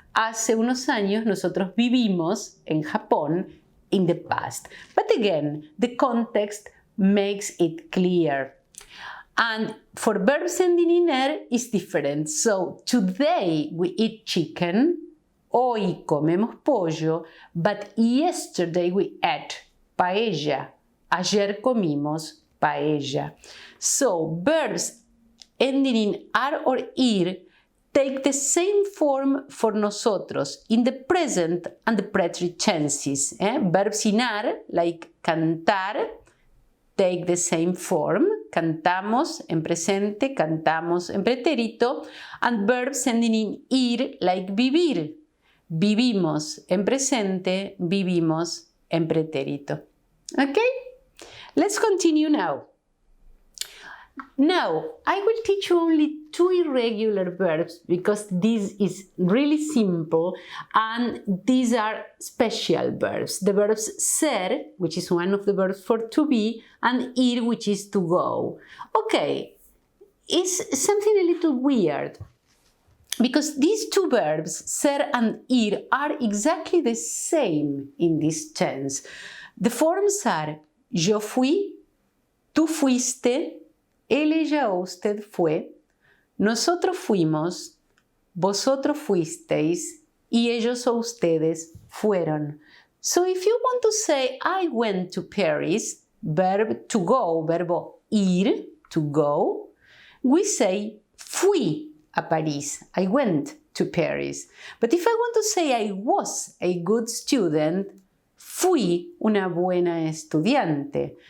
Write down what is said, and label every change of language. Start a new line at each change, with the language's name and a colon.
Spanish: Hace unos años nosotros vivimos en Japón
English: in the past. But again, the context makes it clear. And for verbs ending in er is different. So today we eat chicken,
Spanish: Hoy comemos pollo,
English: but yesterday we ate paella.
Spanish: Ayer comimos paella.
English: So verbs ending in ar or ir take the same form for nosotros in the present and the preterite tenses. Verbs in ar, like cantar, take the same form.
Spanish: Cantamos en presente, cantamos en pretérito.
English: And verbs ending in ir, like vivir.
Spanish: Vivimos en presente, vivimos en pretérito.
English: Okay? Let's continue now. Now, I will teach you only 2 irregular verbs because this is really simple and these are special verbs. The verbs ser, which is one of the verbs for to be, and ir, which is to go. Okay, it's something a little weird because these 2 verbs, ser and ir, are exactly the same in this tense. The forms are
Spanish: yo fui, tú fuiste, él, ella o usted fue, nosotros fuimos, vosotros fuisteis, y ellos o ustedes fueron.
English: So if you want to say I went to Paris, verb to go, verbo ir, to go, we say
Spanish: fui a París.
English: I went to Paris. But if I want to say I was a good student,
Spanish: fui una buena estudiante.